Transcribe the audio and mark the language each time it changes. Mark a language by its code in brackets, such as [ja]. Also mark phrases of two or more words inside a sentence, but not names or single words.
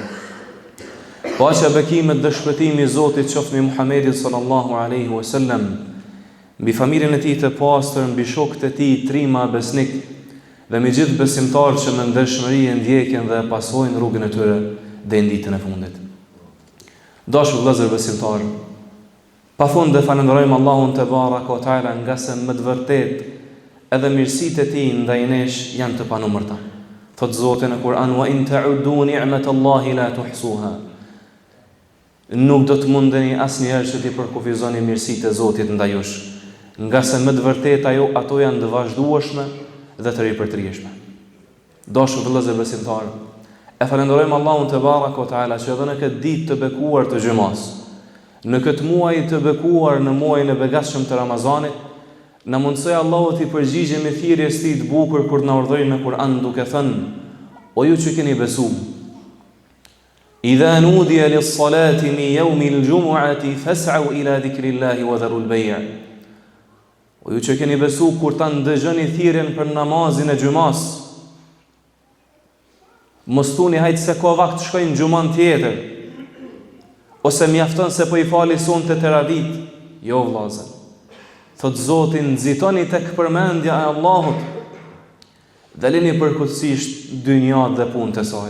[sq] Paqja, bekimet dhe shpëtimi i Zotit qoftë mbi Muhamedit [ar] صلى الله عليه وسلم, [sq] mbi familjen e tij të pastër, mbi shokët e tij trima besnik dhe mbi gjithë besimtarët që me ndershmëri e ndjekin dhe pasojnë rrugën e tyre deri në ditën e fundit. Dashur vëllezër besimtar, pafund dhe falenderojmë Allahun [ar] تبارك وتعالى [sq] nga se më të vërtet edhe mirësitë e Tij ndaj nesh janë të panumërta. Thot Zoti në Kur'an: [ar] "وإن تعدوا نعمة الله لا تحصوها." [sq] Nuk do të mundeni asnjëherë që t'i përkufizoni mirësitë e Zotit ndaj jush, nga se më të vërtet ato janë të vazhdueshme dhe të ripërtrirshme. Dashur vëllezër besimtar, e falenderojmë Allahun [ar] تبارك وتعالى [sq] që edhe në këtë ditë të bekuar të xhumas, në këtë muaj të bekuar, në muajin e begatshëm të Ramazanit, na mundsoi Allahu t'i përgjigjemi thirrjes së Tij të bukur kur na urdhëroi në Kur'an duke thënë: "O ju që keni besuar, [ar] إذا نودي للصلاة من يوم الجمعة فاسعوا إلى ذكر الله وذروا البيع'." [sq] O ju që keni besuar, kur ta ndëgjoni thirrjen për namazin e xumas, mos thuni hajtë se ka vakt shkojnë xhuman tjetër, ose mjafton se po i fali sonte teravit. Jo vëllazër. Thot Zoti: nxitoni tek përmendja e Allahut dhe lini përkutësisht dynjat dhe punët e saj.